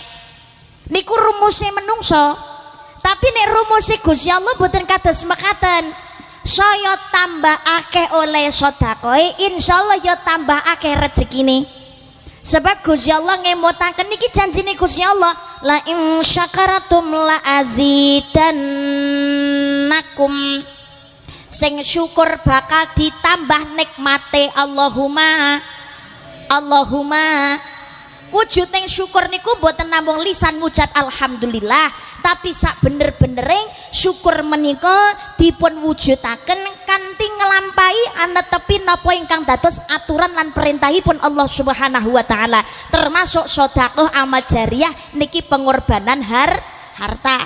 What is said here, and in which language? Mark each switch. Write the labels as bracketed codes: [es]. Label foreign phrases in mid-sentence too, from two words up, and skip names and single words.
[jv] Niku rumusnya menungso. Tapi nek rumusnya Gusti Allah boten kados mekaten. Saya tambah akeh oleh sedekah, insyaallah ya tambah akeh rezekine. Sebab Gusti Allah ngemotaken niki janjine Gusti Allah, [ar] لئن شكرتم لأزيدنكم. [jv] Sing syukur bakal ditambah nikmate Allahumma. Wujud yang syukur niku mboten namung lisan ngucap alhamdulillah, tapi sak bener-benere syukur menika dipun wujudaken kanthi nglampahi anetepi napa ingkang dados aturan lan perintahipun Allah [ar] سبحانه وتعالى, [jv] termasuk sedekah amal jariah niki pengorbanan harta.